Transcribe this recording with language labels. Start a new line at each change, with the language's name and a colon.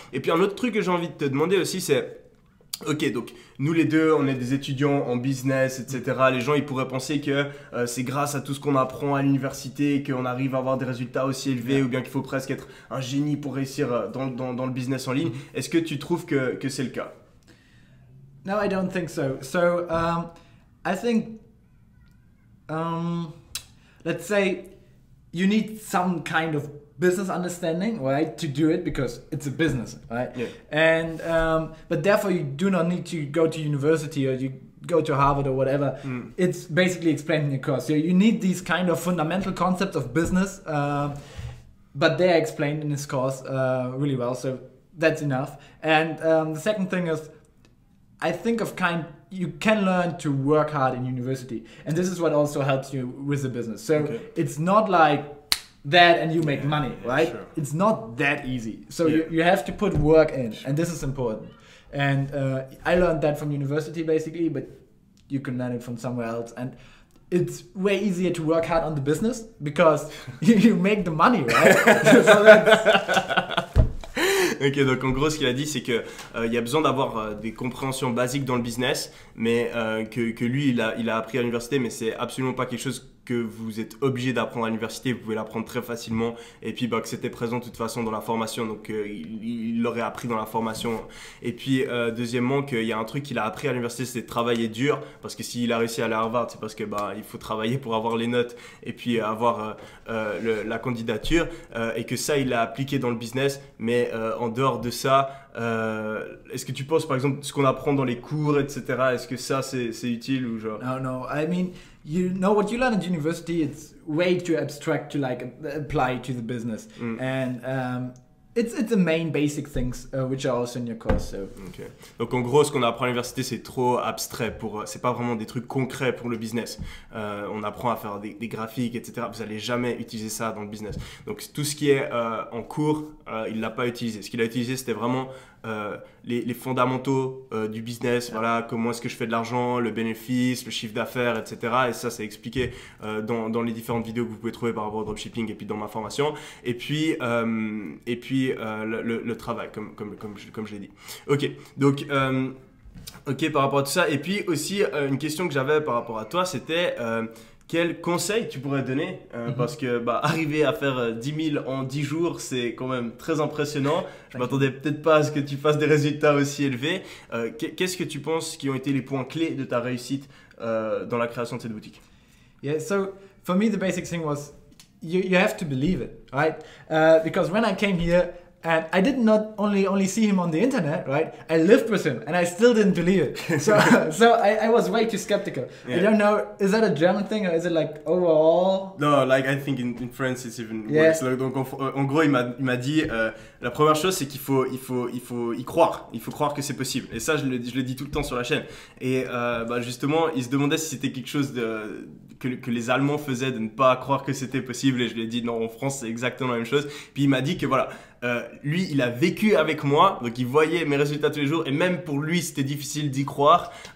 French: Et puis un autre truc que j'ai envie de te demander aussi, c'est ok, donc nous les deux, on est des étudiants en business, etc. Les gens, ils pourraient penser que c'est grâce à tout ce qu'on apprend à l'université qu'on arrive à avoir des résultats aussi élevés, ou bien qu'il faut presque être un génie pour réussir dans le business en ligne. Est-ce que tu trouves que c'est le cas?
English: No, I don't think so. So I think, let's say you need some kind of business understanding, right, to do it, because it's a business, right? Yeah. And but therefore you do not need to go to university or you go to Harvard or whatever. It's basically explained in your course. So you need these kind of fundamental concepts of business, but they're explained in this course really well. So that's enough. And the second thing is, I think you can learn to work hard in university, and this is what also helps you with the business. So it's not like that and you make money, right? Sure. It's not that easy. So you have to put work in, and this is important. And I learned that from university basically, but you can learn it from somewhere else. And it's way easier to work hard on the business because you make the money, right? So that's...
French: Ok, donc en gros ce qu'il a dit c'est que il y a besoin d'avoir des compréhensions basiques dans le business, mais que lui il a appris à l'université, mais c'est absolument pas quelque chose que vous êtes obligé d'apprendre à l'université. Vous pouvez l'apprendre très facilement, et puis que c'était présent de toute façon dans la formation, donc il l'aurait appris dans la formation. Et puis deuxièmement, qu'il y a un truc qu'il a appris à l'université, c'est de travailler dur, parce que s'il a réussi à aller à Harvard, c'est parce que il faut travailler pour avoir les notes et puis avoir la candidature, et que ça il l'a appliqué dans le business. Mais en dehors de ça, est-ce que tu penses par exemple ce qu'on apprend dans les cours, etc., est-ce que ça c'est utile ou genre?
English: No, I mean, you know what you learn at university, it's way too abstract to like apply to the business. And it's the main basic things which are also in your course. So. Okay.
French: Donc en gros, ce qu'on apprend à l'université, c'est trop abstrait, c'est pas vraiment des trucs concrets pour le business. On apprend à faire des graphiques, etc. Vous allez jamais utiliser ça dans le business. Donc tout ce qui est en cours, il l'a pas utilisé. Ce qu'il a utilisé, c'était vraiment les fondamentaux du business. Voilà, comment est-ce que je fais de l'argent, le bénéfice, le chiffre d'affaires, etc. Et ça, c'est expliqué dans les différentes vidéos que vous pouvez trouver par rapport au dropshipping et puis dans ma formation. Et puis le travail, comme je l'ai dit. Ok, donc ok, par rapport à tout ça. Et puis aussi, une question que j'avais par rapport à toi, c'était quel conseil tu pourrais donner parce que arriver à faire 10 000 en 10 jours, c'est quand même très impressionnant. Je m'attendais peut-être pas à ce que tu fasses des résultats aussi élevés. Qu'est-ce que tu penses qui ont été les points clés de ta réussite dans la création de cette boutique?
English: Yeah, so for me, the basic thing was you have to believe it, right? Because when I came here, and I did not only see him on the internet, right? I lived with him, and I still didn't believe it. So I was way too skeptical. Yeah. I don't know, is that a German thing or is it like overall? No, like I think in France it's even Yeah. worse.
French: Donc en gros il m'a dit la première chose c'est qu'il faut y croire. Il faut croire que c'est possible. Et ça je le dis tout le temps sur la chaîne. Et justement il se demandait si c'était quelque chose que les Allemands faisaient de ne pas croire que c'était possible. Et je lui ai dit non, en France c'est exactement la même chose. Puis il m'a dit que voilà. Lui, il a vécu avec moi, donc il voyait mes résultats tous les jours, et même pour lui, c'était difficile d'y croire.